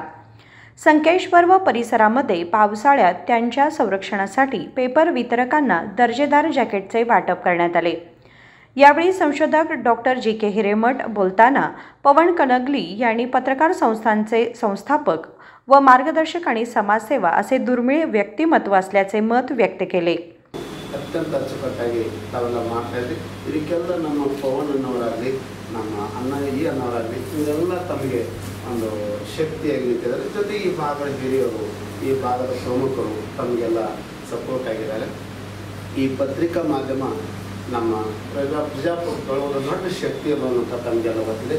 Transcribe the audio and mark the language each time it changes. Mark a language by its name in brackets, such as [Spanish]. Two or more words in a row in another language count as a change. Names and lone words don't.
[Marathi] संकेश्वर व परिसरामध्ये पावसाळ्यात त्यांच्या संरक्षणासाठी पेपर वितरकांना दर्जेदार जॅकेटचे वाटप करण्यात आले। यावेळी संशोधक डॉक्टर जी के हिरेमठ बोलताना पवन कणगली यांनी पत्रकार संस्थांचे संस्थापक व मार्गदर्शक आणि समाजसेवा असे दुर्मिळ व्यक्तिमत्व असल्याचे मत व्यक्त केले। [Kannada] अत्यंत अಚ್ಚುಕಟ್ಟಾಗಿ ತಾವೆಲ್ಲ ಮಾಡ್ತಾ ಇದ್ರಿ। ಇದಕ್ಕೆಲ್ಲ ನಮ್ಮ ಪವನ್ ಅನ್ನೋರಾಗಲಿ ನಮ್ಮ ಈ ಅನ್ನೋರಾಗಲಿ ಇವರೆಲ್ಲ ತಮಗೆ ಒಂದು ಶಕ್ತಿಯಾಗಿ ನಿಂತಿದ್ದಾರೆ। ಜೊತೆ ಈ ಭಾಗದ ಹಿರಿಯರು ಈ ಭಾಗದ ಪ್ರಮುಖರು ತಮಗೆಲ್ಲ ಸಪೋರ್ಟ್ ಆಗಿದ್ದಾರೆ। ಈ ಪತ್ರಿಕಾ ಮಾಧ್ಯಮ ನಮ್ಮ ಪ್ರಜಾಪ್ರಭುತ್ವದ ದೊಡ್ಡ ಶಕ್ತಿ ಅನ್ನುವಂಥ ತಮಗೆಲ್ಲ ಗೊತ್ತಿದೆ।